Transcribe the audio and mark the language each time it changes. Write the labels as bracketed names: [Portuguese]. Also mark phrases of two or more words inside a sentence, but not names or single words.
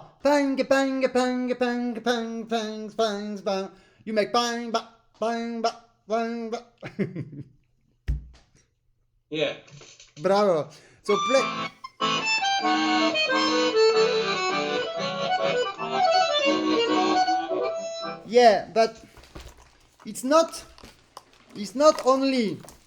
[English] Pang, pang, pang, pang, pang, pang, pang, pang. You make bang, ba, bang, ba, bang, ba. Yeah. Bravo. So play. Yeah, but it's not only.